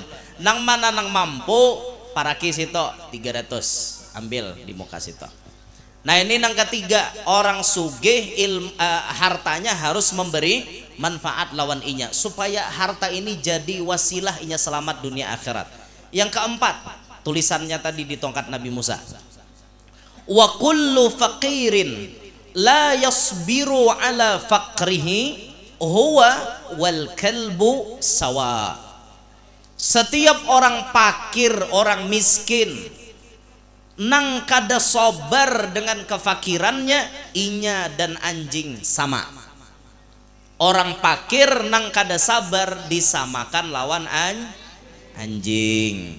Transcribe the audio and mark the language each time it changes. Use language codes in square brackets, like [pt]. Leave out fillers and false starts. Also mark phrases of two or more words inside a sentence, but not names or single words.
[bjn] Nang mana nang mampu para kisito 300 ambil di muka sito. Nah ini nang ketiga orang sugih hartanya harus memberi manfaat lawan inya supaya harta ini jadi wasilah inya selamat dunia akhirat. Yang keempat, tulisannya tadi di tongkat Nabi Musa, [ar] وكل فقير لا يصبر على فقره هو والكلب سواء. [bjn] Setiap orang fakir, orang miskin nang kada sabar dengan kefakirannya, inya dan anjing sama. Orang fakir nang kada sabar disamakan lawan anjing.